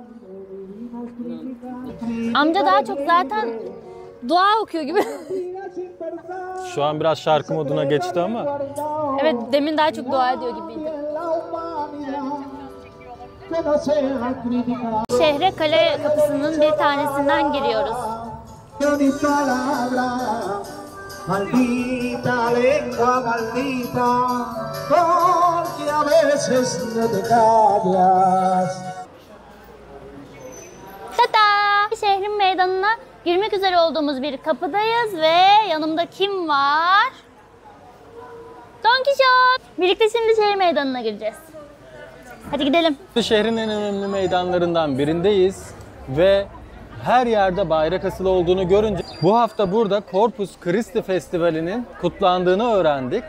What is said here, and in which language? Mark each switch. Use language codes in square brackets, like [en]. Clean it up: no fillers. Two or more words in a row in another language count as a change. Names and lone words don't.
[tr] Amca daha çok zaten dua okuyor gibi. Şu an biraz şarkı moduna geçti ama. Evet, demin daha çok dua ediyor gibiydi. Şehre kale kapısının bir tanesinden giriyoruz. [es] Maldita lengua maldita, porque a veces no te callas. Tata! [tr] Şehrin meydanına girmek üzere olduğumuz bir kapıdayız ve yanımda kim var? Don Kişot! Birlikte şimdi şehir meydanına gireceğiz. Hadi gidelim. Şehrin en önemli meydanlarından birindeyiz ve her yerde bayrak asılı olduğunu görünce bu hafta burada Corpus Christi Festivali'nin kutlandığını öğrendik.